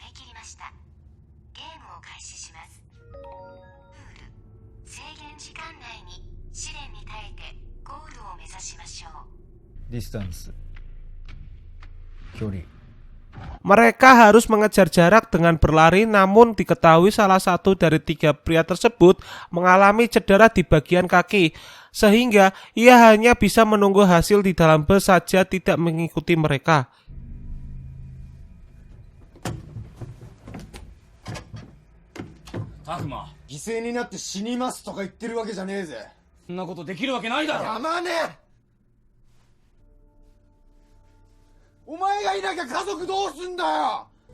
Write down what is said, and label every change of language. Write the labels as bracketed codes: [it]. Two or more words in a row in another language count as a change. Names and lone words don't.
[id] Mereka harus mengejar jarak dengan berlari, namun diketahui salah satu dari 3 pria tersebut mengalami cedera di bagian kaki, sehingga ia hanya bisa menunggu hasil di dalam bus saja, tidak mengikuti mereka. Takuma, [ja] 犠牲になって死にますとか言ってるわけじゃねえぜ。そんなことできるわけないだろ。やまねえ。お前がいなきゃ家族どうすんだよ。